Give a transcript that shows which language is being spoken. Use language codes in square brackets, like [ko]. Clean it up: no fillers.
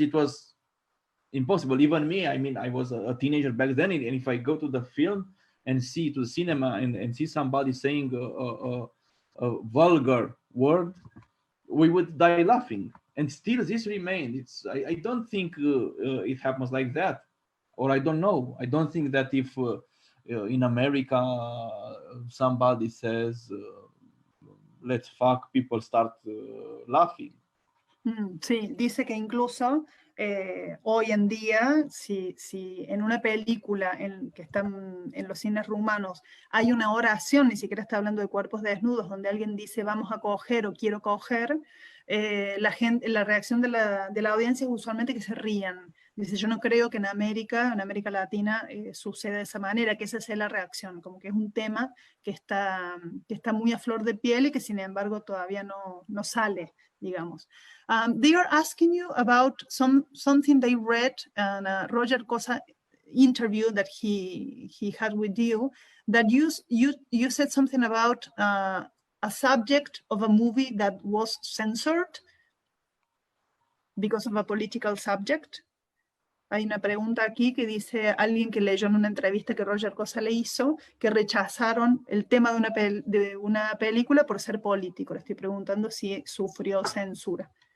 [en] It was impossible. Even me, I mean, I was a teenager back then, and if I go to the film and see to the cinema and see somebody saying a vulgar word, we would die laughing. And still this remained. I don't think it happens like that, or I don't know. I don't think that if in America somebody says let's fuck, people start laughing. [es] Sí, dice que incluso hoy en día, si en una película que están en los cines rumanos hay una oración, ni siquiera está hablando de cuerpos desnudos, donde alguien dice vamos a coger o quiero coger, la reacción de la audiencia es usualmente que se rían. Dice, yo no creo que en América Latina suceda de esa manera, que esa sea la reacción, como que es un tema que está muy a flor de piel y que sin embargo todavía no sale, digamos. [en] They are asking you about something they read in a Roger Cosa interview that he had with you, that you said something about a subject of a movie that was censored because of a political subject. [es] Hay una pregunta aquí que dice alguien que leyó en una entrevista que Roger Cosa le hizo, que rechazaron el tema de una película por ser político. Le estoy preguntando si sufrió censura.